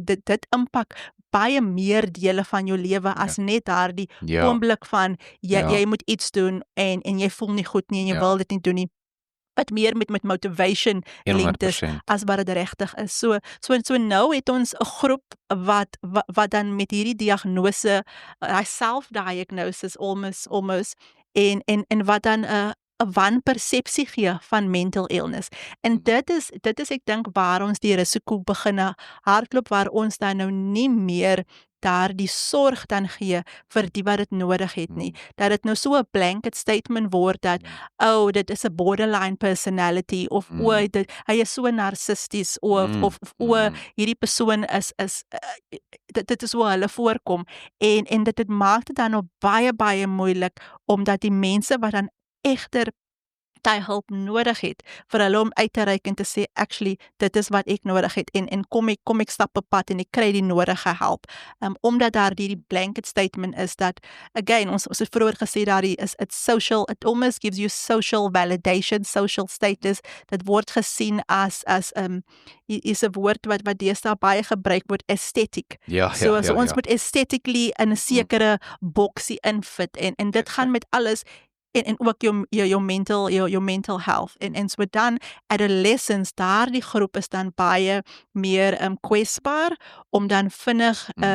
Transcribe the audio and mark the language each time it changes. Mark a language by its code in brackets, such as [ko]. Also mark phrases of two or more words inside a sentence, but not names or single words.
[af] Dit impak baie meer dele van jou lewe as net daardie oomblik van jy moet iets doen en jy voel nie goed nie en jy wil dit nie doen nie. Wat meer met [en] motivation linked [af] is as wat dit regtig is. So nou het ons 'n groep wat dan met hierdie diagnose, [en] self-diagnosis almost [af] en wat dan 'n wanpersepsie gee van [en] mental illness. [af] En dit is ek dink waar ons die risiko begin hardloop, waar ons dan nou nie meer daardie sorg dan gee vir die wat dit nodig het nie. Dat dit nou so 'n [en] blanket statement [af] word dat dit is 'n [en] borderline personality [af] of hy is so narcissisties of hierdie persoon is dit is hoe hulle voorkom en dit maak dit dan nou baie moeilik omdat die mense wat dan egter die hulp nodig het vir hulle om uit te reik en te sê actually dit is wat ek nodig het en kom ek stap 'n pad en ek kry die nodige help. Omdat daar die [en] blanket statement [af] is dat again ons het vroeër gesê daar is [en] it almost gives you social validation, social status. [af] Dit word gesien as is 'n woord wat deesdae baie gebruik word, aesthetic. So ons moet aesthetically in 'n sekere boksie infit en dit gaan met alles en ook jou [en] mental health [af] en so dan adolescents, daardie groep is dan baie meer kwesbaar om dan vinnig